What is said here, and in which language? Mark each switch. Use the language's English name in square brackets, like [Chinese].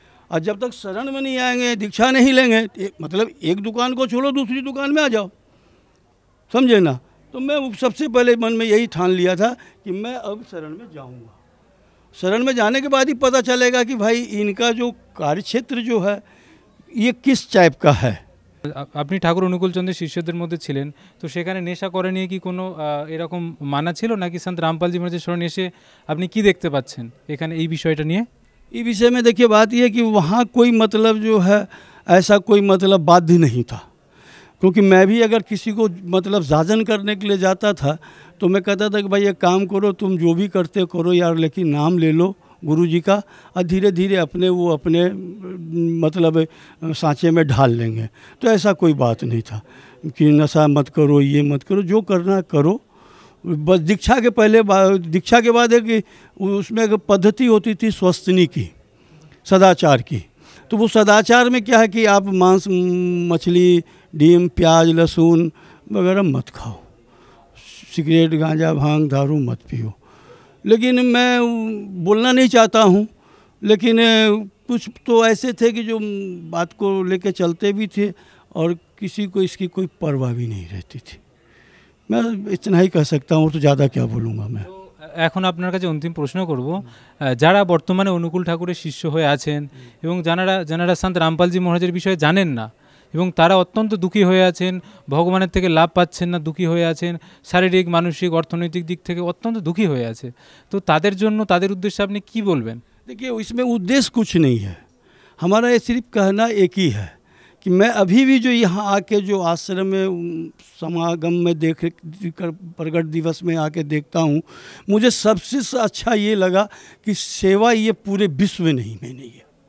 [Hindi] और जब तक शरण में नहीं आएंगे, दीक्षा नहीं लेंगे, मतलब एक दुकान को छोड़ो दूसरी दुकान में आ जाओ, समझे ना। तो मैं सबसे पहले मन में यही ठान लिया था कि मैं अब शरण में जाऊंगा। शरण में जाने के बाद ही पता चलेगा कि भाई इनका जो कार्यक्षेत्र जो है ये किस टाइप का है। [Bangla] আপনি ঠাকুর অনুকূল চন্দ্রের শিষ্যদের মধ্যে ছিলেন, তো সেখানে নেশা করে নিয়ে কি কোনো এরকম মানা ছিল নাকি সন্ত রামপালজি মহারাজের শরণে এসে আপনি কি দেখতে পাচ্ছেন এখানে এই বিষয়টা নিয়ে? [Hindi] इस विषय में देखिए बात यह है कि वहाँ कोई मतलब जो है ऐसा कोई मतलब बाध्य नहीं था, क्योंकि मैं भी अगर किसी को मतलब जाजन करने के लिए जाता था तो मैं कहता था कि भाई एक काम करो, तुम जो भी करते करो यार, लेकिन नाम ले लो गुरु जी का, और धीरे धीरे अपने मतलब सांचे में ढाल लेंगे। तो ऐसा कोई बात नहीं था कि नशा मत करो, ये मत करो, जो करना करो। बस दीक्षा के पहले, दीक्षा के बाद एक उसमें एक पद्धति होती थी स्वस्तनी की, सदाचार की। तो वो सदाचार में क्या है कि आप मांस, मछली, डीम, प्याज, लहसुन वगैरह मत खाओ, सिगरेट, गांजा, भांग, दारू मत पियो। लेकिन मैं बोलना नहीं चाहता हूँ, लेकिन कुछ तो ऐसे थे कि जो बात को लेके चलते भी थे और किसी को इसकी कोई परवाह भी नहीं रहती थी। मैं इतना ही कह सकता हूँ, तो ज़्यादा क्या बोलूँगा मैं। [Bangla] এখন আপনার কাছে অন্তিম প্রশ্ন করব, যারা বর্তমানে অনুকূল ঠাকুরের শিষ্য হয়ে আছেন এবং যারা সন্ত রামপালজি মহারাজের বিষয়ে জানেন না এবং তারা অত্যন্ত দুঃখী হয়ে আছেন, ভগবানের থেকে লাভ পাচ্ছেন না, দুঃখী হয়ে আছেন, শারীরিক, মানসিক, অর্থনৈতিক দিক থেকে অত্যন্ত দুঃখী হয়ে আছে, তো তাদের জন্য, তাদের উদ্দেশ্যে আপনি কি বলবেন? [Hindi] देखिए इसमें उद्देश्य कुछ नहीं है, हमारा ये सिर्फ कहना एक ही है कि मैं अभी भी जो यहाँ आके जो आश्रम में समागम में देख कर प्रगट दिवस में आके देखता हूँ, मुझे सबसे अच्छा ये लगा कि सेवा ये पूरे विश्व में नहीं में नहीं है।